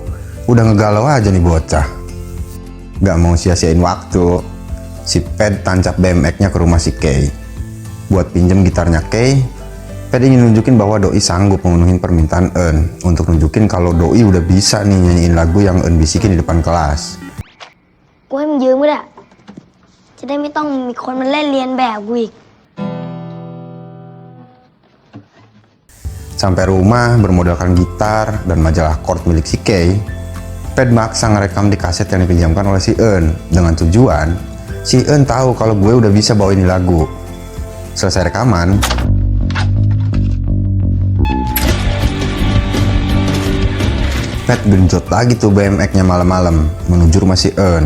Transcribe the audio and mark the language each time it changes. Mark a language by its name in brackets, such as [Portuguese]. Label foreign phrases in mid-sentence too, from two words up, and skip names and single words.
[Indonesian] Udah ngegalau aja nih bocah. Gak mau sia-siain waktu, si Pet tancap BMX-nya ke rumah si Kei. Buat pinjem gitarnya Kei, Pet ingin nunjukin bahwa Doi sanggup memenuhi permintaan Earn untuk nunjukin kalau Doi udah bisa nih nyanyiin lagu yang Earn bisikin di depan kelas. [Thai] กูให้มันยืมก็ได้จะได้ไม่ต้องมีคนมาเล่นเรียนแบบกูอีก [Indonesian] Sampai rumah bermodalkan gitar dan majalah chord milik si Kei, Pet maksa ngerekam di kaset yang dipinjamkan oleh si Earn dengan tujuan si Earn tahu kalau gue udah bisa bawa ini lagu. Selesai rekaman, Pet genjot lagi tuh BMX-nya malam-malam menuju rumah si Earn.